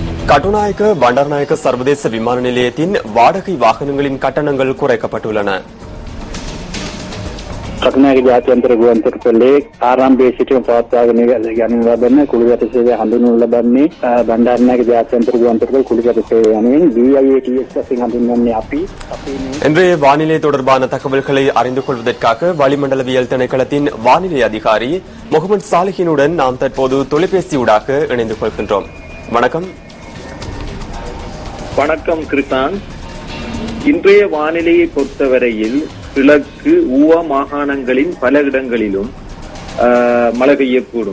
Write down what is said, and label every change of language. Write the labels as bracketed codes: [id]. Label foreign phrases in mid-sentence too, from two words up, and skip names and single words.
[ta] கட்டுநாயக்க பண்டாரநாயக்க சர்வதேச விமான நிலையத்தின் வாடகை வாகனங்களின் கட்டணங்கள் குறைக்கப்பட்டுள்ளன. [si] කටුනායක ජාත්‍යන්තර ගුවන්තොටුපළේ ආරම්භයේ සිටම පවත්වාගෙන යන ලබන කුළුගත සේවය හඳුන්වනු ලබන්නේ බණ්ඩාරනායක ජාත්‍යන්තර ගුවන්තොටුපළ කුළුගත සේවය යනුවෙන් BIATS වශයෙන් හඳුන්වන්නේ අපි [ta] இன்றைய வானிலை தொடர்பான தகவல்களை அறிந்து கொள்வதற்காக வளிமண்டலவியல் திணைக்களத்தின் வானிலை அதிகாரி முகமது சாலிஹினுடன் நாம் தற்போது தொலைபேசியூடாக இணைந்து கொள்கின்றோம். வணக்கம். வணக்கம் கிருஷ்ணன். இன்றைய வானிலையை பொறுத்தவரையில் கிழக்கு ஊவா மாகாணங்களின் பல இடங்களிலும் மழை பெய்யக்கூடும்.